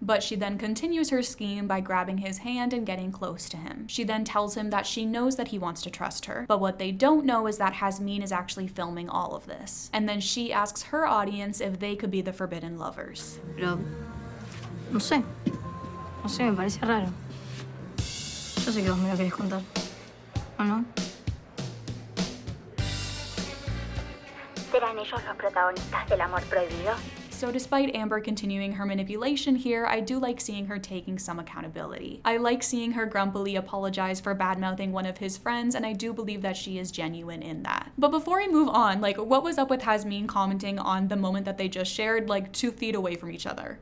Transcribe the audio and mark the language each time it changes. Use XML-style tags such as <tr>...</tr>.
<en>But she then continues her scheme by grabbing his hand and getting close to him. She then tells him that she knows that he wants to trust her, but what they don't know is that Jasmine is actually filming all of this. And then she asks her audience if they could be the forbidden lovers.</en> <es>Pero, no sé, me parece raro. Yo sé que vos me lo querés contar, ¿o no? ¿Serán ellos los protagonistas del amor prohibido?</es> <en>So despite Amber continuing her manipulation here, I do like seeing her taking some accountability. I like seeing her grumpily apologize for bad-mouthing one of his friends, and I do believe that she is genuine in that. But before I move on, like, what was up with Jasmine commenting on the moment that they just shared, like, 2 feet away from each other?</en>